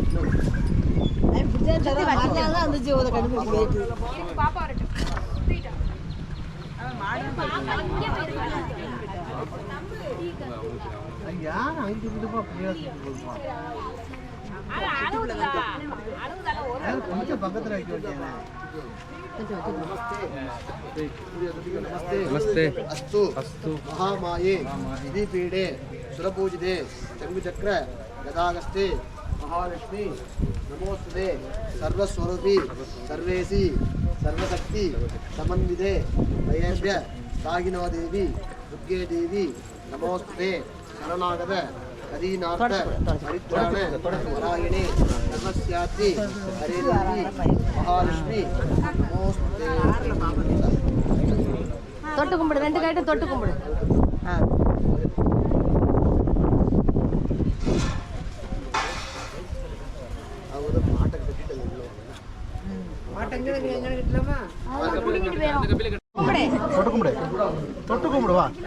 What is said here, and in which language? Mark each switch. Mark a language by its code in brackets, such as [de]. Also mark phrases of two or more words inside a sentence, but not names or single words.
[ta] யார் அங்கே கொஞ்சம் பக்கத்தில் வைக்க வேண்டிய. [sa] नमस्ते अस्तु अस्तु महामाये विधिपीठे सुरपूजिते चंगुचक्र गदागस्ते महालक्ष्मी नमोस्तुते सर्वस्वरूपी सर्वेसी सर्वशक्ति समन्विते वैभ्य सागिनो देवी दुर्गे देवी नमोस्तुते शरणागत कदीनाथ परित्राण वरायिणे सर्वस्याति हरे देवी महालक्ष्मी नमोस्तुते. [ta] தொட்டு கும்பிடு, ரெண்டு கைட்டு தொட்டு கும்பிடு. தொட்டு கும்பிடுவா.